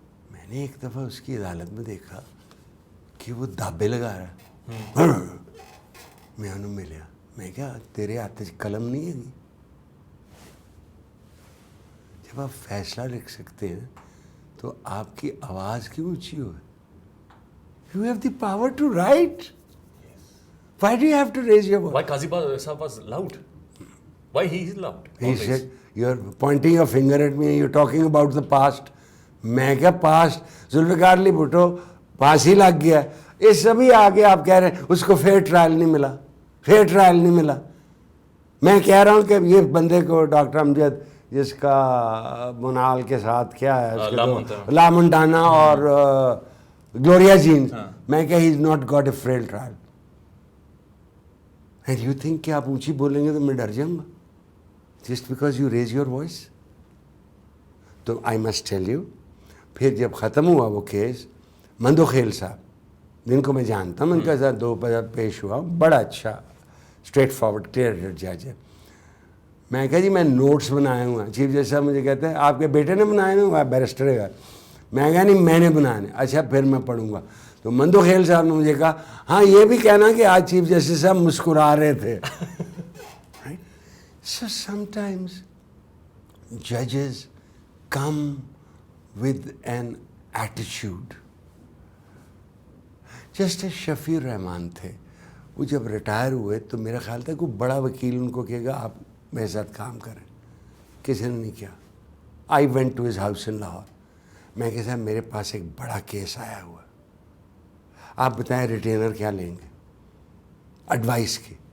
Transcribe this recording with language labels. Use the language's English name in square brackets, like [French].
[Urdu] میں نے ایک دفعہ اس کی عدالت میں دیکھا کہ وہ دھابے لگا رہا. میں انہوں ملیا, میں کہا تیرے ہاتھ قلم نہیں ہے گی؟ جب آپ فیصلہ لکھ سکتے ہیں تو آپ کی آواز کیوں اونچی ہو؟ [English] You have the power to write. Why do you have to raise your voice? Why Qazi Sahab was loud? Why he is loud? He said, you're pointing your finger at me, you're talking about the past. [Urdu] میں کیا past, Zulfiqar Ali Bhutto پھانسی لگ گیا, یہ سبھی آگے آپ کہہ رہے ہیں اس کو فیئر ٹرائل نہیں ملا, فیئر ٹرائل نہیں ملا. میں کہہ رہا ہوں کہ یہ بندے کو ڈاکٹر امجد, جس کا منال کے ساتھ کیا ہے لامنٹانا اور گلوریا جینز, میں کہا [English] He is not got a fair trial. And you think [Urdu] کہ آپ اونچی بولیں گے تو میں ڈر جاؤں گا [English] Just because you raise your voice. [Urdu] تو [English] I must tell you, [Urdu] پھر جب ختم ہوا وہ کیس, مندوخیل صاحب جن کو میں جانتا ہوں, ان کے ساتھ 2 بار پیش ہوا, بڑا اچھا اسٹریٹ فارورڈ کلیئر جج ہے. میں کہا جی میں نوٹس بنائے ہوئے ہیں. چیف جسٹس صاحب مجھے کہتے ہیں آپ کے بیٹے نے بنائے ہوئے, آپ بیرسٹر ہے. میں کہا نہیں میں نے بنانے. اچھا پھر میں پڑھوں گا. تو مندوخیل صاحب نے مجھے کہا ہاں یہ بھی کہنا کہ آج چیف جسٹس صاحب مسکرا رہے تھے. [English] So sometimes judges come with an attitude. [Urdu] Justice شفیع الرحمان تھے, وہ جب ریٹائر ہوئے تو میرا خیال تھا کوئی بڑا وکیل ان کو کہے گا آپ میرے ساتھ کام کریں. کسی نے نہیں کیا. [English] I went to his house in Lahore. [Urdu] میں کہ صاحب میرے پاس ایک بڑا کیس آیا ہوا, آپ بتائیں ریٹینر کیا لیں گے ایڈوائس کی.